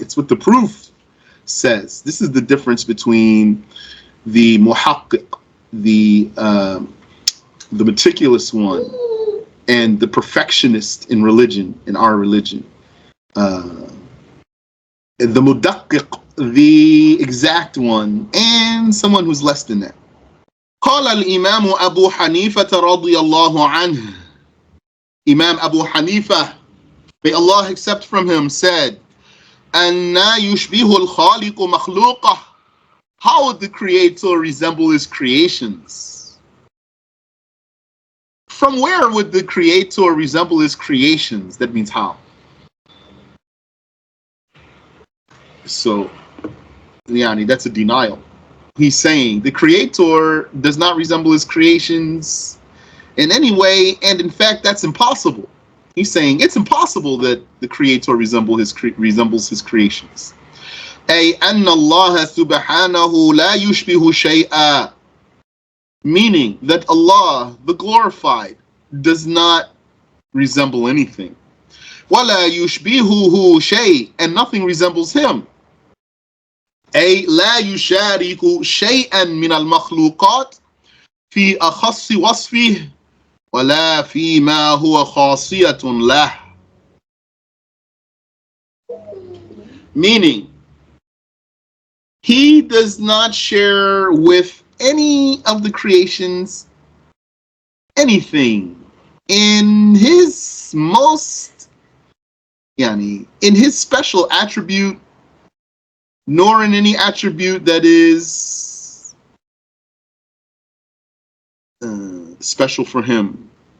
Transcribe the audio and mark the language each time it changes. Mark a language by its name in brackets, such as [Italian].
[English] It's what the proof says. This is the difference between the muhaqqiq, the meticulous one, and the perfectionist in religion, in our religion. The mudaqqiq, the exact one, and someone who's less than that. [Arabic] قال الإمام أبو حنيفة رضي الله عنه. [English] Imam Abu Hanifa, may Allah accept from him, said, [Arabic] أَنَّا يُشْبِهُ الْخَالِقُ مَخْلُوقَهُ. [English] How would the Creator resemble his creations? From where would the Creator resemble his creations? That means how? So, yani, that's a denial. He's saying the creator does not resemble his creations in any way, and in fact, that's impossible. He's saying it's impossible that the creator resembles his creations. [Arabic] أي أن الله سبحانه لا يشبه شيئا, [English] meaning that Allah, the glorified, does not resemble anything. [Arabic] ولا يشبهه شيء, [English] and nothing resembles him. [Arabic] أي لا يشارك شيئا من المخلوقات في أخص وصفه ولا فيما هو خاصية له. [English] Meaning, he does not share with any of the creations anything in his in his special attribute, nor in any attribute that is special for him.